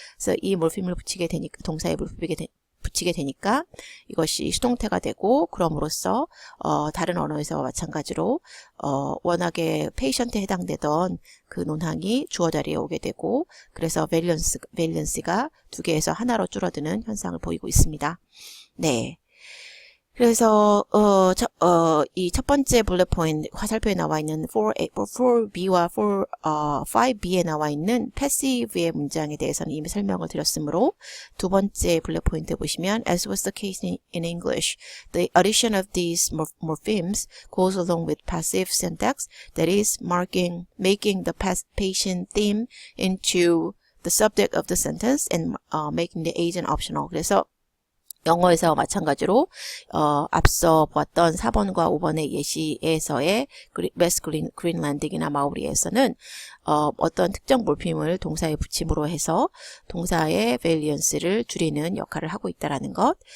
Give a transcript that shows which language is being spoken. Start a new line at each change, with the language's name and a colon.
Korean: 그래서 이 몰핌을 붙이게 되니까 동사에 붙이게 되니까 이것이 수동태가 되고 그럼으로써 다른 언어에서와 마찬가지로 워낙에 patient에 해당되던 그 논항이 주어 자리에 오게 되고 그래서 밸런스가 두 개에서 하나로 줄어드는 현상을 보이고 있습니다. 네. 그래서 이 첫 번째 블랙 포인트 화살표에 나와 있는 4B와 5B에 나와 있는 passive의 문장에 대해서는 이미 설명을 드렸으므로 두 번째 블랙 포인트 보시면
English: as was the case in English, the addition of these morphemes goes along with passive syntax, that is making the patient theme into the subject of the sentence and making the agent optional.
Korean: 그래서 영어에서 마찬가지로 앞서 보았던 4번과 5번의 예시에서의 웨스트 그린란딩이나 마오리에서는 어떤 특정 몰핌을 동사에 붙임으로 해서 동사의 밸리언스를 줄이는 역할을 하고 있다는 것.